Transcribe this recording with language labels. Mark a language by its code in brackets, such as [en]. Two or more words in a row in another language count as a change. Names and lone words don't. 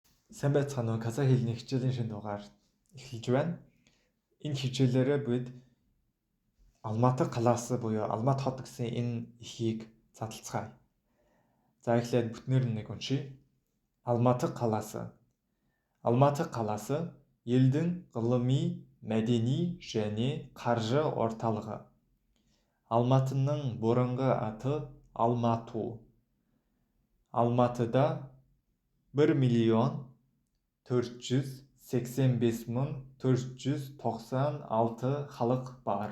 [mn] Сайн байцгаана уу? Казах хэлний хичээлийн шинэ дугаар эхэлж байна. Энэ хичээлээрээ бид Алматы қалаас буюу Алмат хот гэсэн энэ эхийг задлацгаая. За эхлээд бүтнээр нь нэг уншийе. [kk] Алматы қаласы. Алматы қаласы елдің ғылыми, мәдени және қаржы орталығы. Алматының бұрынғы аты Алмату. Алматыда 1.485.496 халық бар.